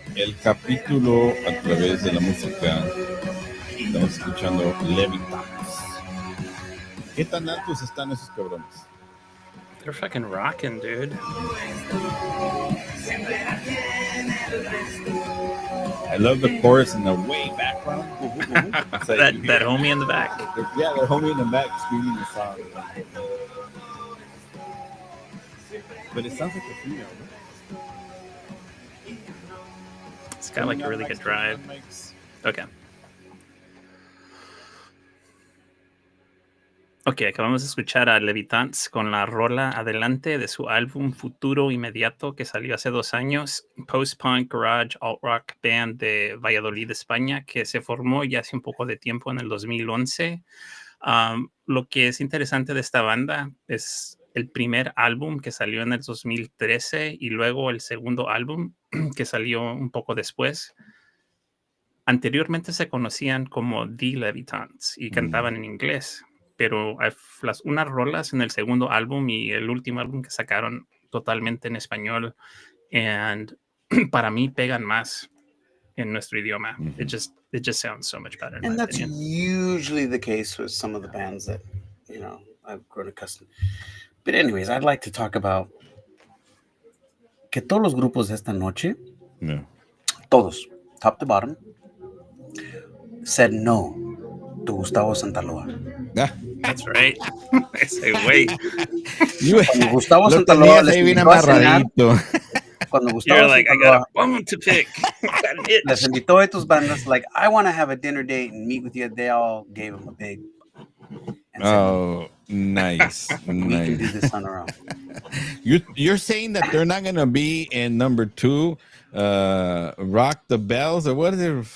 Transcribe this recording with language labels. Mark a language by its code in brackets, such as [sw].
[es] El capítulo a través de la música. Estamos escuchando Levitants. ¿Qué tan altos están esos cabrones? [en] They're fucking rocking, dude. I love the chorus in the way background. Like, that homie in the back. Yeah, the homie in the back screaming the song. But it sounds like a female, right? It's got like a really good drive. Okay. [es] Ok, acabamos de escuchar a Levitants con la rola Adelante de su álbum Futuro Inmediato que salió hace 2 años, post-punk, garage, alt-rock band de Valladolid, España, que se formó ya hace un poco de tiempo en el 2011. Lo que es interesante de esta banda es el primer álbum que salió en el 2013 y luego el segundo álbum que salió un poco después. Anteriormente se conocían como The Levitants y cantaban en inglés. Pero unas rolas en el segundo álbum y el último álbum que sacaron totalmente en español, [en] and [es] para mí pegan más en nuestro idioma. [en] It just sounds so much better. And that's usually the case with some of the bands that I've grown accustomed. But anyways, I'd like to talk about [es] que todos los grupos de esta noche, todos, [en] top to bottom, said no to Gustavo Santaloa. That's right. [es] Ese güey. Cuando Gustavo Santaloa les invitó a cenar, cuando Gustavo [en] like, I got a bone to pick. [es] Les invitó a tus bandas, [en] like, I want to have a dinner date and meet with you. They all gave him a big. Nice. We can do this on our own. You're saying that they're not going to be in number 2 Rock the Bells, or what is it?